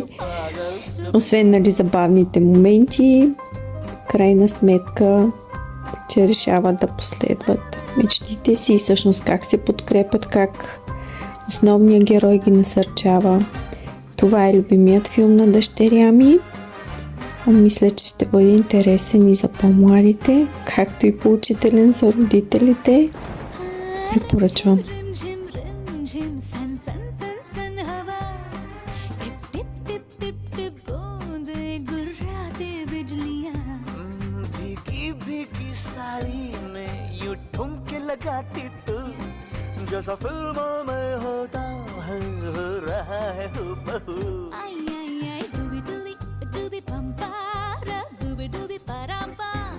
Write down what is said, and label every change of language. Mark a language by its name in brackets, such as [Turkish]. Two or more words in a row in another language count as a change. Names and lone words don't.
[Bulgarian] Освен забавните моменти, крайна сметка, че решават да последват мечтите си и всъщност как се подкрепят, как основният герой ги насърчава. Това е любимият филм на дъщеря ми. Мисля, че ще бъде интересен и за по-младите, както и поучителен за родителите. Препоръчвам. [Hindi] जैसा फिल्मों में होता है हो रहा है हूबहू ज़ूबी डूबी डूबी पंपारा ज़ूबी डूबी परांपा